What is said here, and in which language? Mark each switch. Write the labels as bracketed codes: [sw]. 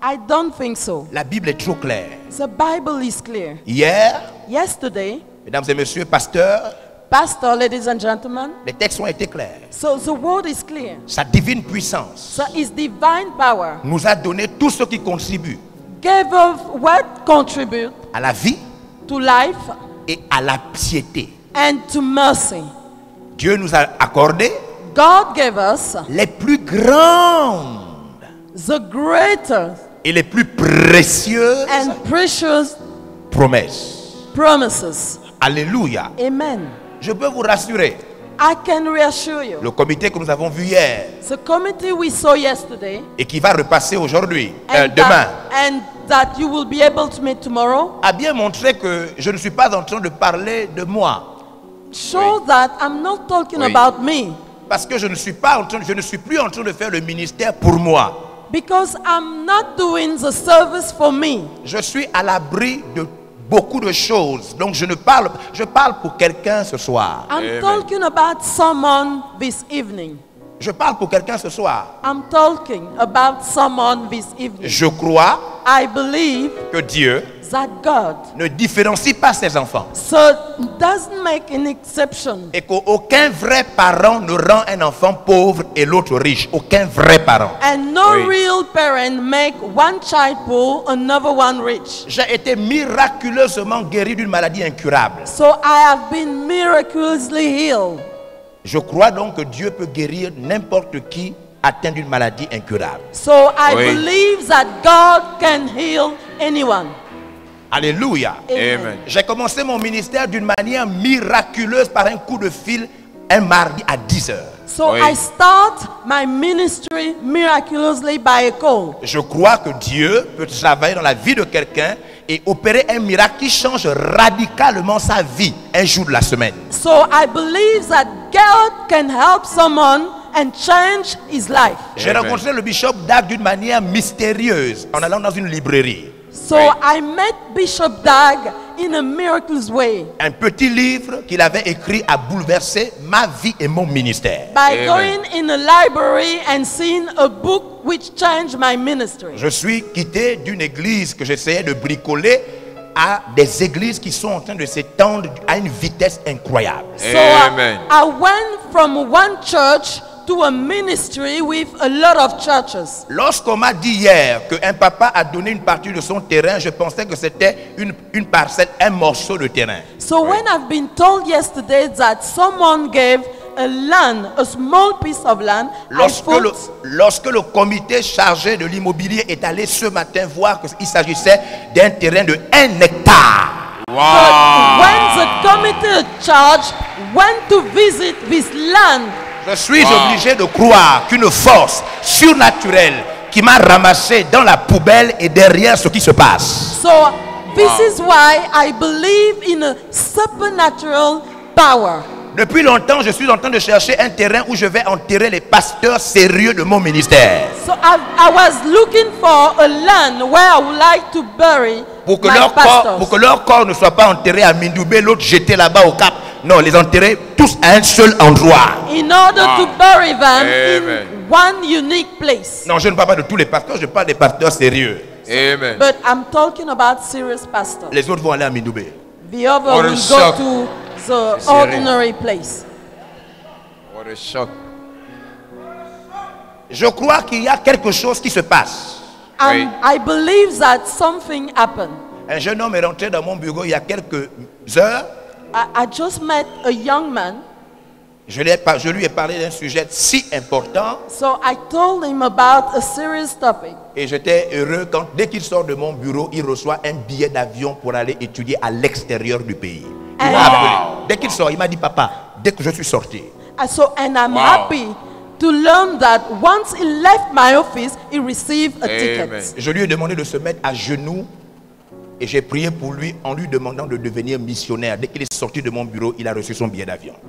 [en] I don't think so. [fr] La Bible est trop claire. [en] The Bible is clear. [fr] Hier, [en] Yesterday, [fr] mesdames et messieurs, pasteurs, [en] Pastor, ladies and gentlemen, [fr] les textes ont été clairs. [en] so the word is clear. [fr] Sa divine puissance [en] So his divine power [fr] nous a donné tout ce qui contribue [en] gave us what contribute [fr] à la vie [en] to life [fr] et à la piété. [en] and to mercy. [fr] Dieu nous a accordé [en] God gave us [fr] les plus grandes [en] the greatest [fr] et les plus précieuses [en] and precious [fr] promesses. [en] promises. Alléluia. Amen. [fr] Je peux vous rassurer. [en] I can reassure you. [fr] Le comité que nous avons vu hier [en] The committee we saw yesterday [fr] et qui va repasser aujourd'hui, [en] and, [fr] demain, [en] that you will be able to meet tomorrow [fr] a bien montré que je ne suis pas en train de parler de moi. [en] show that I'm not talking [fr] Oui. [en] about me, [fr] Parce que je ne suis plus en train de faire le ministère pour moi. [en] because I'm not doing the service for me. [fr] Je suis à l'abri de beaucoup de choses. Donc je parle pour quelqu'un ce soir. [en] I'm Amen. talking about someone this evening. [fr] Je parle pour quelqu'un ce soir. [en] I'm talking about someone this evening. [fr] Je crois [en] I believe [fr] que Dieu [en] that God [fr] ne différencie pas ses enfants. [en] so doesn't make an exception. [fr] Et qu'aucun vrai parent ne rend un enfant pauvre et l'autre riche. Aucun vrai parent. [en] And no [fr] Oui. [en] real parent make one child poor, another one rich. [fr] J'ai été miraculeusement guéri d'une maladie incurable. [en] So I have been miraculously healed. [fr] Je crois donc que Dieu peut guérir n'importe qui atteint d'une maladie incurable. [en] So I [fr] Oui. [en] believe that God can heal anyone. Alléluia. Amen. [fr] J'ai commencé mon ministère d'une manière miraculeuse par un coup de fil un mardi à 10 heures. [en] So [fr] Oui. [en] I start my ministry miraculously by a call. [fr] Je crois que Dieu peut travailler dans la vie de quelqu'un et opérer un miracle qui change radicalement sa vie un jour de la semaine. [en] So I believe that God can help someone and change his life. [fr] J'ai Amen. rencontré le bishop Dag d'une manière mystérieuse en allant dans une librairie. [en] So Right. I met Bishop Dag in a miraculous way [fr] Un petit livre qu'il avait écrit a bouleversé ma vie et mon ministère. [en] by Amen. going in a library and seeing a book which changed my ministry. [fr] Je suis quitté d'une église que j'essayais de bricoler à des églises qui sont en train de s'étendre à une vitesse incroyable. [en] So Amen. I went from one church to a ministry with a lot of churches. [fr] Lorsqu'on m'a dit hier qu'un papa a donné une partie de son terrain, je pensais que c'était une parcelle, un morceau de terrain. [en] So when I've been told yesterday that someone gave a land, a small piece of land, [fr] Lorsque le comité chargé de l'immobilier est allé ce matin voir qu'il s'agissait d'un terrain de 1 hectare. [en] but Wow. when the committee in charge went to visit this land, [fr] Je suis [en] Wow. [fr] obligé de croire qu'une force surnaturelle qui m'a ramassé dans la poubelle est derrière ce qui se passe. [en] so this is why I believe in a supernatural power. [fr] Depuis longtemps, je suis en train de chercher un terrain où je vais enterrer les pasteurs sérieux de mon ministère. [en] So I was looking for a land where I would like to bury [fr] Pour que, [en] my pastors. [fr] pour que leur corps ne soit pas enterré à Mindoubé, l'autre jeté là-bas au Cap. Non, les enterrer tous à un seul endroit. [en] In order to bury them Amen. in one unique place. [fr] Non, je ne parle pas de tous les pasteurs, je parle des pasteurs sérieux. Amen. [en] But I'm talking about serious pastors. [fr] Les autres vont aller à Mindoubé. [en] The other What a will shock. go to the Serious. ordinary place. What a shock. [fr] Je crois qu'il y a quelque chose qui se passe. Oui. [en] I believe that something happened. [fr] Un jeune homme est rentré dans mon bureau il y a quelques heures. [en] I just met a young man. [fr] Je lui ai parlé d'un sujet si important [en] So I told him about a serious topic. [fr] et j'étais heureux quand, dès qu'il sort de mon bureau, il reçoit un billet d'avion pour aller étudier à l'extérieur du pays. Il m'a [en] Wow. [fr] appelé. Dès qu'il sort, il m'a dit, papa, dès que je suis sorti, [en] And I'm Wow. happy to learn that once he left my office, he received a Amen. ticket. [fr] je lui ai demandé de se mettre à genoux et j'ai prié pour lui en lui demandant de devenir missionnaire. Dès qu'il est sorti de mon bureau, il a reçu son billet d'avion.